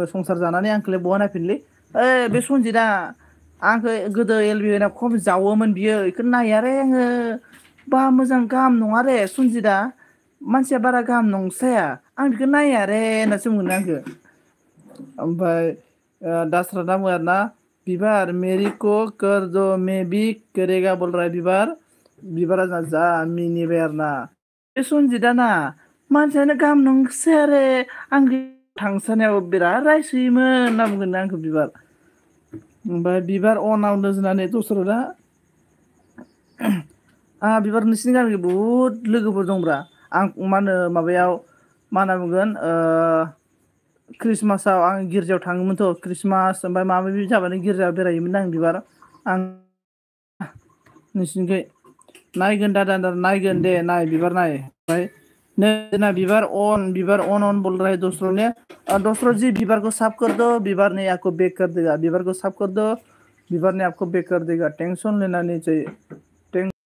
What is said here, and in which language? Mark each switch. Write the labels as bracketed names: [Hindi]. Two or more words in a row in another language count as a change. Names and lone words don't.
[Bodo] संसार जानानै आंखौलाय बहा नायफैनोलै ओइ बे सनजितआ आंखौ गोदो एल बि एम खम जावोमोन बियो बेखौ नायारे आङो बा मोजां गाहाम नङा रे सनजितआ मानसिया बारा गाहाम नंखाया आं बेखौ नाया रे होननासो बुंगोन आंखौ ओमफ्राय दासराना बुङो आरोना बिबार मेरिको [Hindi] कर दो मैं भी करेगा बोल रहा है [Bodo] बिबारा जा मिनिबाय आरोना बे सनजितआ ना मानसियानो गाहाम नंखाया रे आं थांसानायाव बिराद रायसोयोमोन होनना बुंगोन आंखौ बिबार ओमफ्राय बिबार अनाव दोननानै दसरतआ आंहा बिबार नोंसिनि गामिनि बहुद लोगोफोर दंब्रा आं मा होनो माबायाव मा होनना बुंगोन ख्रिस्टमासाव आं गिर्जायाव थाङोमोनथ' ख्रिस्टमास ओमफ्राय माबा माबि जाबानो गिर्जायाव बेरायोमोन आं बिबार आं नोंसिनिखै नायगोन दादा नायगोन दे नाय बिबार नाय ओमफ्राय नै जोंना बिबार अन [Hindi] बोल रहा है दोस्तों ने दोस्तों जी बिबार को साफ कर दो बिबार ने आपको बेक कर देगा बिबार को साफ कर दो बिबार ने आपको बेक कर देगा टेंशन लेना नहीं चाहिए